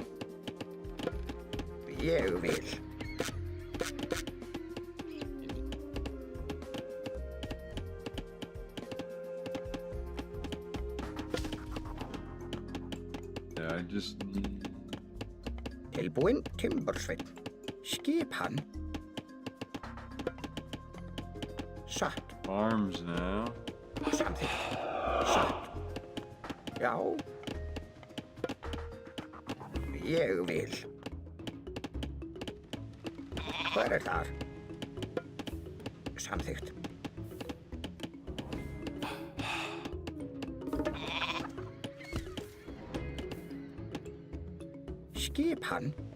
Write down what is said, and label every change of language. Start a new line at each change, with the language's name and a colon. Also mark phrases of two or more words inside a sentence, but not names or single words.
Icelandic: Ég vil.
English: Yeah, I just need...
Icelandic: Tilbúin Timbursveinn. Skipan. Satt.
English: Farms now.
Icelandic: Samþykkt. Satt. Já. Ég vil. Hver þar? Samþykkt. Skipan.